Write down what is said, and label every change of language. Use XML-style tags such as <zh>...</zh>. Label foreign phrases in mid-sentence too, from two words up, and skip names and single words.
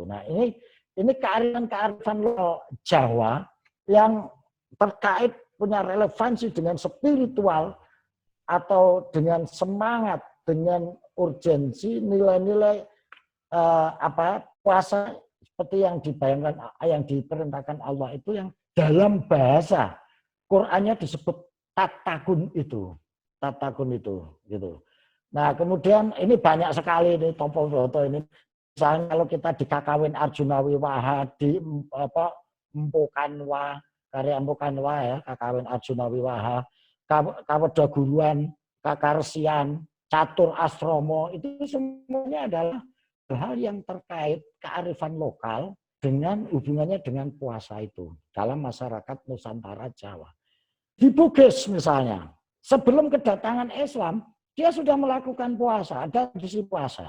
<id>Nah ini kearifan lokal Jawa yang terkait punya relevansi dengan spiritual atau dengan semangat, dengan urgensi, nilai-nilai puasa seperti yang dibayangkan, yang diperintahkan Allah itu yang dalam bahasa Qur'annya disebut tatakun itu gitu. Nah, kemudian ini banyak sekali ini topo-topo ini. Misalnya kalau kita di Kakawin Arjuna Wiwaha, di Empukanwa, karya Empukanwa ya, Kakawin Arjuna Wiwaha, Kaweda Guruan, Kakarsian, Catur Asromo, itu semuanya adalah hal yang terkait kearifan lokal dengan hubungannya dengan puasa itu dalam masyarakat Nusantara Jawa. Di Bugis misalnya, sebelum kedatangan Islam, dia sudah melakukan puasa, ada tradisi puasa.</id>